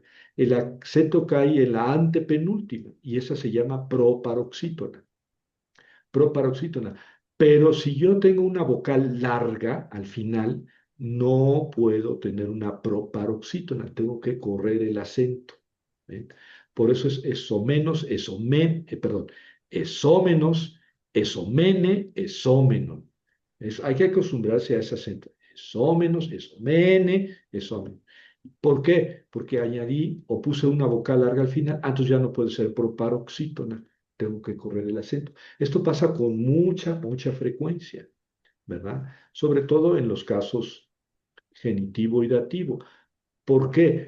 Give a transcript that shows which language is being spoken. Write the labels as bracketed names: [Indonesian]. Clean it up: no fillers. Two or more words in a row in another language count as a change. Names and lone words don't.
[Spanish] El acento cae en la antepenúltima y esa se llama proparoxítona. Proparoxítona. Pero si yo tengo una vocal larga al final, no puedo tener una proparoxítona, tengo que correr el acento. ¿Ven? Por eso es menos, perdón, [Greek] ἐσόμενος, ἐσομένη, ἐσόμενον. [Spanish] Hay que acostumbrarse a ese acento. [Greek] Ἐσόμενος, ἐσομένη, ἐσόμενον. [Spanish] ¿Por qué? Porque añadí o puse una vocal larga al final, entonces ya no puede ser proparoxítona, tengo que correr el acento. Esto pasa con mucha frecuencia, ¿verdad? Sobre todo en los casos genitivo y dativo. ¿Por qué?